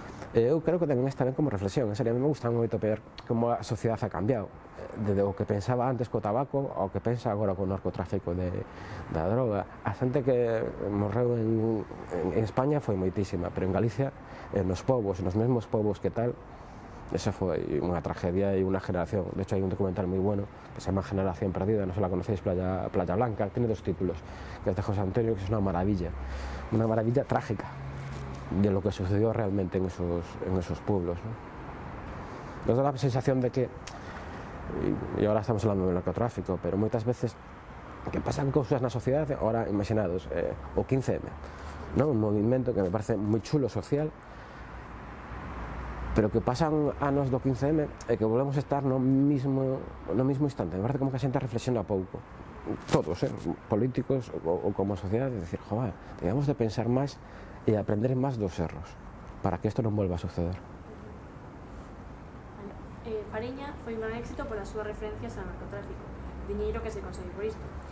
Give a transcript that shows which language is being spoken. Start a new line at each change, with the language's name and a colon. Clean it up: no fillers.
Galician: Eu creo que tamén está ben como reflexión, en serio, a mí me gusta moito ver como a sociedade ha cambiado, desde o que pensaba antes co tabaco ao que pensa agora co narcotráfico da droga. A xente que morreu en España foi moitísima, pero en Galicia, nos povos, nos mesmos povos que tal, esa foi unha tragedia e unha generación.
Spanish: De hecho,
Galician: hai un documental moi bueno
Spanish: que se llama Generación Perdida, non se la conocéis, Playa Blanca, tiene 2 títulos, que es de José Antonio, que es una maravilla trágica de lo que sucedió realmente en esos pueblos, ¿no? Nos da la sensación de que, y ahora estamos hablando del narcotráfico,
Galician: pero moitas veces que pasan cousas na sociedade, ahora imaginados, o 15M, ¿no? Un movimento que me parece moi chulo social, pero que pasan anos do 15M e que volvemos a estar no mismo instante. Me parece como que a xente reflexiona pouco, todos, políticos ou como sociedade, de decir, joder, debemos de pensar máis e aprender máis dos erros para que isto non volva a suceder. Fariña foi un gran éxito polas súas referencias ao narcotráfico, diñeiro que se consegue por isto.